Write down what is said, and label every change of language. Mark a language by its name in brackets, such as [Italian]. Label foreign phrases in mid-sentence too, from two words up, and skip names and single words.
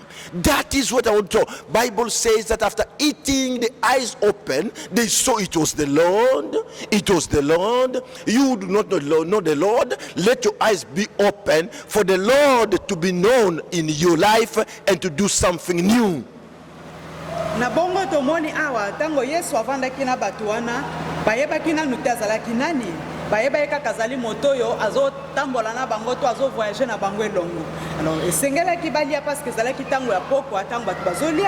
[English] That is what I want to know. Bible says that after eating, the eyes open, they saw it was the Lord. It was the Lord. You do not know the Lord. Let your eyes be open for the Lord to be known in your life and to do something new. [Lingala] Na bongo tomoni awa tango Yesu avandaki na batu wana bayebaki nanu te azalaki nani, bayeba kaka azali moto oyo azotambola na bango to azovoyage na bango elongo. Alors esengelaki balia [French] parce que [Lingala] ezalaki tango ya pokwa, tango batu bazolia.